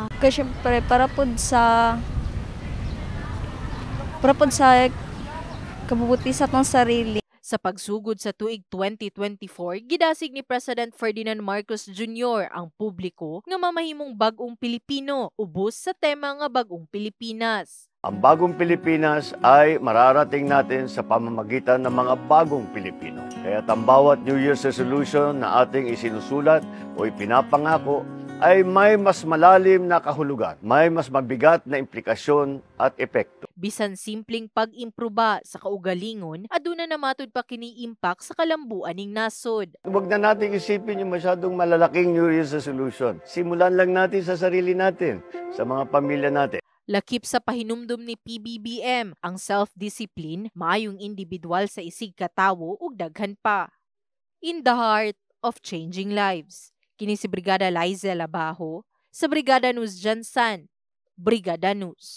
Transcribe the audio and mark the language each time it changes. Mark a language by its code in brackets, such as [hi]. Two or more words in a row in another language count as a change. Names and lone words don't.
[ceb] Kasi syempre para pod sa kabubuti sa tong sarili. Sa pagsugod sa tuig 2024, gidasig ni President Ferdinand Marcos Jr. ang publiko nga mamahimong bag-ong Pilipino ubos sa tema nga bag-ong Pilipinas. [tl] Ang bagong Pilipinas ay mararating natin sa pamamagitan ng mga bagong Pilipino. Kaya ang bawat [en] New Year's resolution [tl] na ating isinusulat o ipinapangako ay may mas malalim na kahulugan, may mas mabigat na implikasyon at epekto. [ceb] Bisan simpleng pag-improba sa kaugalingon, aduna na matud pa kini impact sa kalambuan ning nasod. [tl] Huwag na natin isipin yung masyadong malalaking [en] New Year's resolution. [tl] Simulan lang natin sa sarili natin, sa mga pamilya natin. [ceb] Lakip sa pahinumdum ni PBBM ang self-discipline, maayong individual sa isig katawo ug daghan pa. [en] In the heart of changing lives. [ceb] Kini si Brigada Liza Labajo sa Brigada News Jansan, Brigada News.